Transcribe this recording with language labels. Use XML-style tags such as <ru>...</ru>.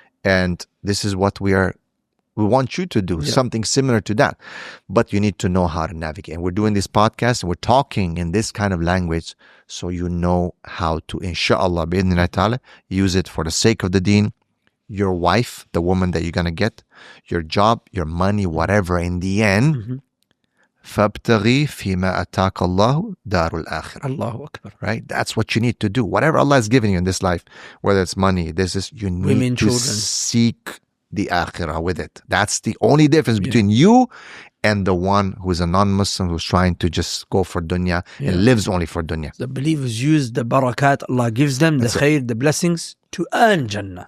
<en>And this is what we want you to do, something similar to that. But you need to know how to navigate. And we're doing this podcast and we're talking in this kind of language so you know how to, inshallah, bi'idhnillahi ta'ala, use it for the sake of the deen, your wife, the woman that you're going to get, your job, your money, whatever. In the end,</en> <ar>فَابْتَغِي فِيمَا أَتَاكَ اللَّهُ دَارُ الْآخِرَةِ. Allahu Akbar.</ar> <en>Right? That's what you need to do. Whatever Allah has given you in this life, whether it's money, you need Women, to children. seek the akhirah with it. That's the only difference between you and the one who is a non-Muslim who's trying to just go for dunya and lives only for dunya. The believers use the barakat Allah gives them, the khair, the blessings, to earn Jannah.</en>